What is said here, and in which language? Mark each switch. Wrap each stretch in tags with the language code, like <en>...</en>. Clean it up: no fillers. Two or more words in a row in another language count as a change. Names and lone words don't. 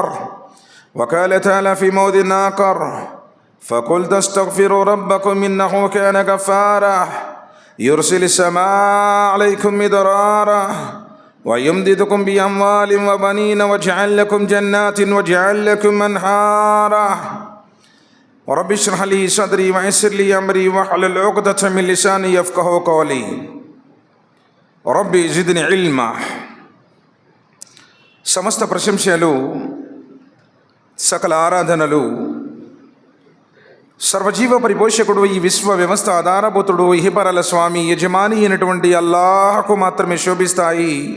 <ar>وقال تعالى في موضع آخر: فقلت استغفروا ربكم إنه كان غفارا يرسل السماء عليكم مدرارا ويمددكم بأموال وبنين ويجعل لكم جنات ويجعل لكم أنهارا. ورب اشرح لي صدري ويسر لي أمري واحلل عقدة من لساني يفقهوا قولي. رب زدني علما.</ar> <te>సమస్త ప్రశంసలు సకల ఆరాధనలు సర్వజీవ పరిపోషకుడు ఈ విశ్వ వ్యవస్థ ఆధారభూతుడు ఇహపరల స్వామి యజమాని అయినటువంటి అల్లాహకు మాత్రమే శోభిస్తాయి.</te>